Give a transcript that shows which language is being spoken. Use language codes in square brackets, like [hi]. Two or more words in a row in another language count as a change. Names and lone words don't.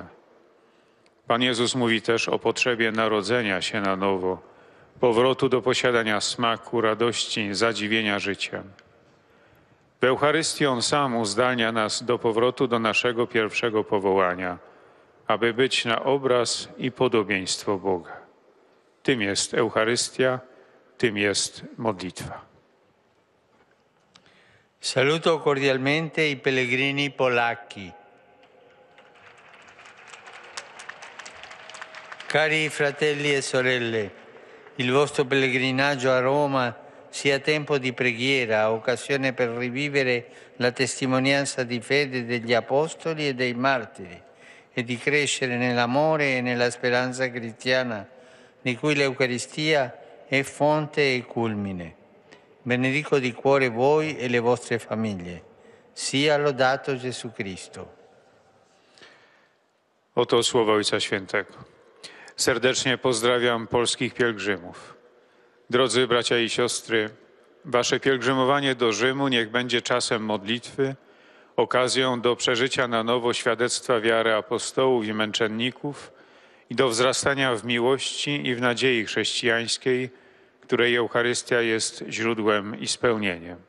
[pl] Pan Jezus mówi też o potrzebie narodzenia się na nowo, powrotu do posiadania smaku, radości, zadziwienia życiem. W Eucharystii On sam uzdalnia nas do powrotu do naszego pierwszego powołania, aby być na obraz i podobieństwo Boga. Tym jest Eucharystia, tym jest modlitwa. [it] Saluto cordialmente i pellegrini polacchi. Cari fratelli e sorelle, il vostro pellegrinaggio a Roma sia tempo di preghiera, occasione per rivivere la testimonianza di fede degli apostoli e dei martiri e di crescere nell'amore e nella speranza cristiana, di cui l'Eucaristia è fonte e culmine. Benedico di cuore voi e le vostre famiglie. Sia lodato Gesù Cristo. [pl] Oto słowa Ojca Świętego. Serdecznie pozdrawiam polskich pielgrzymów. Drodzy bracia i siostry, wasze pielgrzymowanie do Rzymu niech będzie czasem modlitwy, okazją do przeżycia na nowo świadectwa wiary apostołów i męczenników i do wzrastania w miłości i w nadziei chrześcijańskiej, której Eucharystia jest źródłem i spełnieniem.